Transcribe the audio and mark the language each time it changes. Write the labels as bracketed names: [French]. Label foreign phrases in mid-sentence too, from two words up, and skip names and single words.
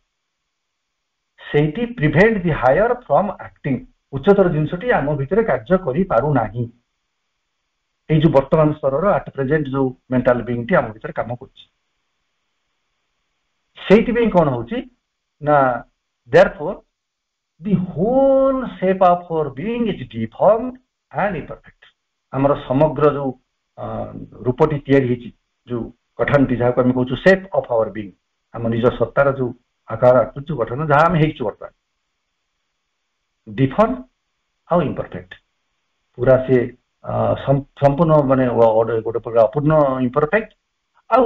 [Odia] ସେଇଠି [English] prevent the higher from acting [Odia] ଉଚ୍ଚତର ଜିନିଷଟି ଆମ ଭିତରେ କାର୍ଯ୍ୟ କରିପାରୁନାହିଁ ଏଇ ଯୋଉ ବର୍ତ୍ତମାନ ସ୍ତରର [English] at present [Odia] ଯୋଉ ମେଣ୍ଟାଲ ବିଙ୍ଗଟି ଆମ ଭିତରେ କାମ କରୁଛି ସେଇଥିପାଇଁ କଣ ହଉଛି ନା [English] therefore the whole shape of our being is deformed and imperfect। [Odia] ଆମର ସମଗ୍ର ଯୋଉ ରୂପଟି ତିଆରି ହେଇଛି ଯୋଉ ଗଠନଟି ଯାହାକୁ ଆମେ କହୁଛୁ [English] shape of our being [Odia] ଆମ ନିଜ ସତ୍ତାର ଯୋଉ ଆକାର ଆକୃତି ଗଠନ ଯାହା ଆମେ ହେଇଛୁ ବର୍ତ୍ତମାନ ଡିଫର୍ମ ଆଉ ଇମ୍ପରଫେକ୍ଟ ପୁରା ସେ ସମ୍ପୂର୍ଣ୍ଣ ମାନେ ଗୋଟେ ପ୍ରକାର ଅପୂର୍ଣ୍ଣ ଇମ୍ପରଫେକ୍ଟ ଆଉ